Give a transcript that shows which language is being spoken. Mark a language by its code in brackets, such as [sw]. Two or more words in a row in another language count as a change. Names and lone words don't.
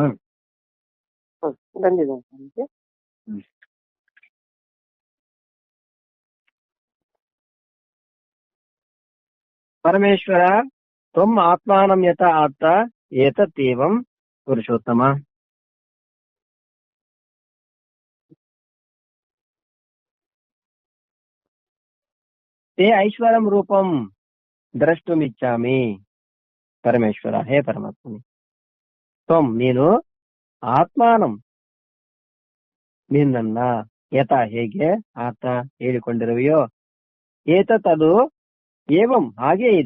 [kn] ಬಂದಿದೆ. [sa] ಪರಮೇಶ್ವರ ತ್ವಂ ಆತ್ಮಾನಂ ಯತ ಆತ್ತ ಏತತ್ತೇವಂ ಪುರುಷೋತ್ತಮ. ತೇ ಐಶ್ವರಂ ರೂಪಂ ದ್ರಷ್ಟುಮಿಚ್ಛಾಮಿ. ಪರಮೇಶ್ವರ, ಹೇ ಪರಮಾತ್ಮನೇ, ತ್ವಂ [kn] ನೀನು ಆತ್ಮಾನಂ ನಿನ್ನನ್ನ ಯಥ ಹೇಗೆ ಆತ ಹೇಳಿಕೊಂಡಿರುವೆಯೋ ಏತತ್ ಅದು ಏವಂ ಹಾಗೇ ಇದೆ.